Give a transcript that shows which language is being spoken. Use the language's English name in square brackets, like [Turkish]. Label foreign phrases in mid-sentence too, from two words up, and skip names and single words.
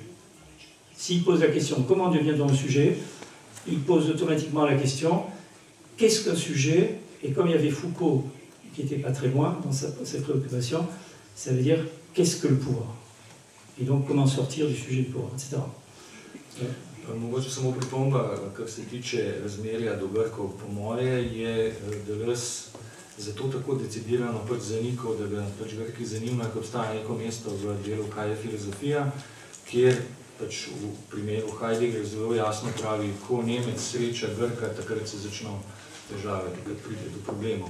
[French] S'il pose la question « Comment devient-on sujet ?», il pose automatiquement la question « Qu'est-ce qu'un sujet ?» Et comme il y avait Foucault, qui n'était pas très loin dans ses préoccupations, ça veut dire « Qu'est-ce que le pouvoir ?» Et donc comment sortir du sujet du pouvoir, etc. [Slovenian] Mogoče samo pripomba, kar se tiče razmerja do Grkov. Po moje je Deleuze zato tako decidirano zanikal, da ga Grki zanimajo, ko obstaja neko mesto v delu Kaj je filozofija, kjer v primeru Heidegger zelo jasno pravi, ko Nemec sreča Grka, takrat se začnejo težave, takrat pride do problemov.